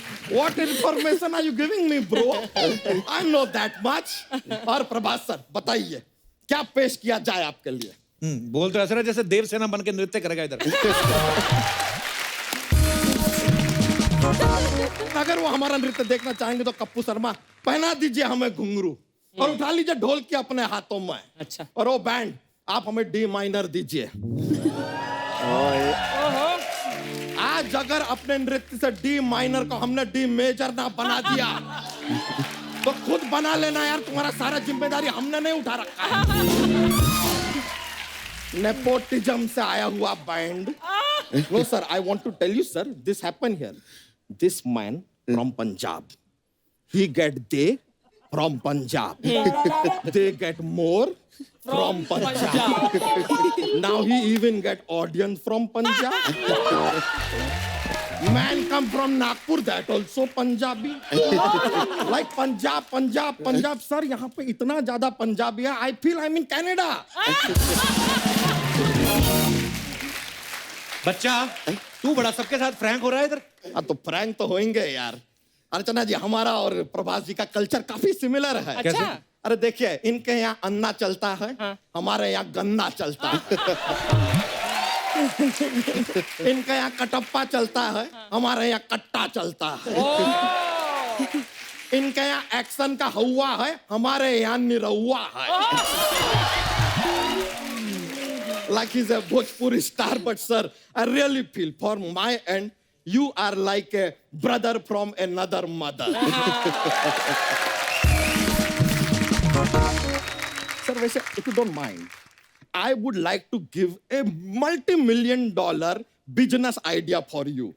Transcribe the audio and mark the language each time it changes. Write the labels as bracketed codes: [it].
[en] What information are you giving me, bro? I know that much. [hi] और Prabhas sir बताइए क्या पेश किया जाए आपके लिए? बोल तो ऐसा है जैसे देवसेना बन के नृत्य करेगा इधर। अगर वो हमारा नृत्य देखना चाहेंगे तो कप्पू शर्मा पहना दीजिए हमें घुंघरू और उठा लीजिए ढोल की अपने हाथों में। अच्छा। और वो बैंड आप हमें डी माइनर दीजिए। आज अगर अपने नृत्य से डी माइनर को हमने डी मेजर ना बना दिया तो खुद बना लेना यार, तुम्हारा सारा जिम्मेदारी हमने नहीं उठा रखा है। नेपोटिज्म से आया हुआ band. [en] No sir, I want to tell you sir, this happen here. This man from Punjab, he get they from Punjab. They get more from Punjab. Now he even get audience from Punjab. Man come from Nagpur, that also Punjabi. Like Punjab. [hi] Sir, यहाँ पे इतना ज़्यादा पंजाबी है, [en] I feel I'm in Canada. [hi] बच्चा तू बड़ा सबके साथ फ्रैंक हो रहा है इधर। हाँ तो फ्रैंक तो होंगे यार। अर्चना जी, हमारा और प्रभास जी का कल्चर काफी सिमिलर है। अच्छा? अरे देखिए, इनके यहाँ अन्ना चलता है, हमारे यहाँ गन्ना चलता है। इनके यहाँ कटप्पा चलता है, हमारे यहाँ कट्टा चलता है। इनके यहाँ एक्शन का हवा है, हमारे यहाँ निरहुआ है। [en] Like he's a Bhojpuri star, but sir, I really feel for my end, you are like a brother from another mother. Sir, [hi] वैसे, [en] if you don't mind, I would like to give a multi-million-dollar business idea for you.